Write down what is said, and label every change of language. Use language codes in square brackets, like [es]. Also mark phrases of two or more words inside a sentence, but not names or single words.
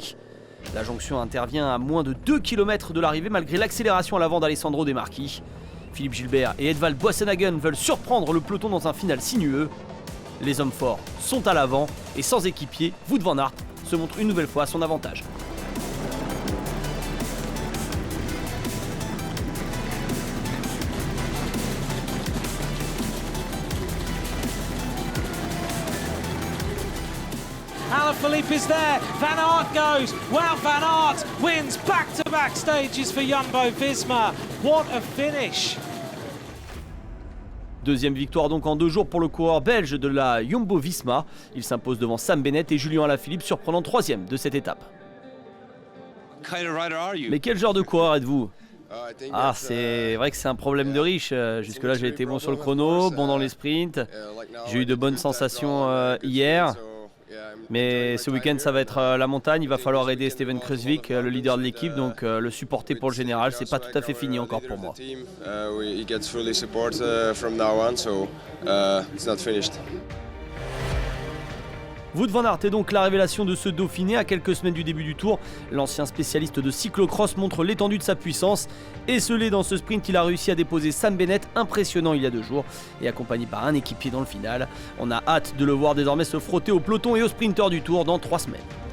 [fr] La jonction intervient à moins de 2 km de l'arrivée malgré l'accélération à l'avant d'Alessandro De Marchi. Philippe Gilbert et Edvald Boasson-Hagen veulent surprendre le peloton dans un final sinueux. Les hommes forts sont à l'avant et sans équipier, Wout van Aert se montre une nouvelle fois à son avantage. [en] Alaphilippe is there, Van Aert goes, Wout van Aert wins back-to-back stages for Jumbo-Visma. What a finish! [fr] Deuxième victoire donc en 2 jours pour le coureur belge de la Jumbo-Visma. Il s'impose devant Sam Bennett et Julien Alaphilippe, surprenant 3e de cette étape. Mais quel genre de coureur êtes-vous ? Ah, c'est vrai que c'est un problème de riche. Jusque-là, j'ai été bon sur le chrono, bon dans les sprints. J'ai eu de bonnes sensations hier. Mais ce week-end, ça va être la montagne. Il va falloir aider Steven Kruijswijk, le leader de l'équipe, donc le supporter pour le général. C'est pas tout à fait fini encore pour moi. Wout van Aert est donc la révélation de ce Dauphiné à quelques semaines du début du Tour. L'ancien spécialiste de cyclocross montre l'étendue de sa puissance. Esselé dans ce sprint, il a réussi à déposer Sam Bennett, impressionnant il y a 2 jours, et accompagné par un équipier dans le final. On a hâte de le voir désormais se frotter au peloton et aux sprinteurs du Tour dans 3 semaines.